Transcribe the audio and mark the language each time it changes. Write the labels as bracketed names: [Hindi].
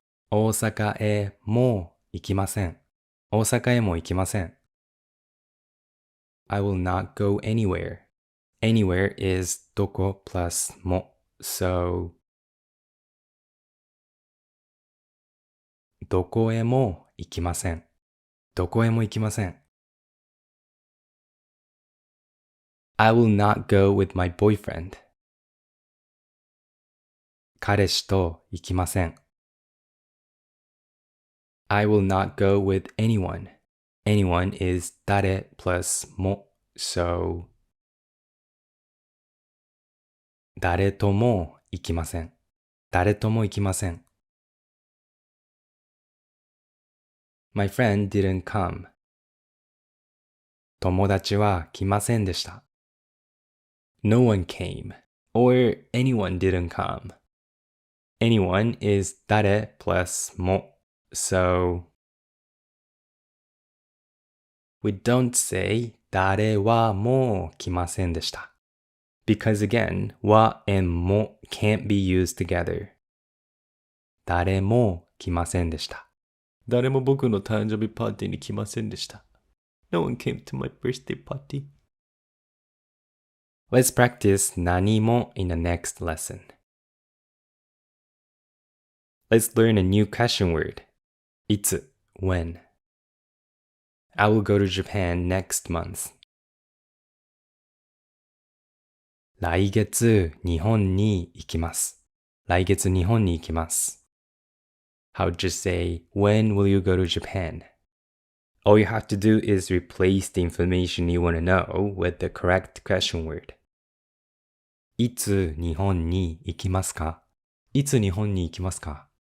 [Japanese] 大阪へも行きません。大阪へも行きません。 [English] I will not go anywhere. Anywhere is どこ plus も。 So [Japanese] どこへも行きません。どこへも行きません。 [English] I will not go with my boyfriend. [Japanese] 彼氏と行きません。 [English] I will not go with anyone. Anyone is 誰 plus も。 [Japanese] So 誰とも行きません。誰とも行きません。 [English] My friend didn't come. [Japanese] 友達は来ませんでした。 [English] No one came. Or anyone didn't come. Anyone is 誰 plus も。 So we don't say [Japanese] 誰はもう来ませんでした。 [English] Because again, は and も can't be used together. [Japanese] 誰も来ませんでした。誰も僕の誕生日パーティーに来ませんでした。 [English] No one came to my birthday party. Let's practice 何も in the next lesson. Let's learn a new question word. いつ when. I will go to Japan next month. [Japanese] 来月日本に行きます。来月日本に行きます。 [English] How would you say, when will you go to Japan? All you have to do is replace the information you want to know with the correct question word. [Japanese] いつ日本に行きますか？いつ日本に行きますか？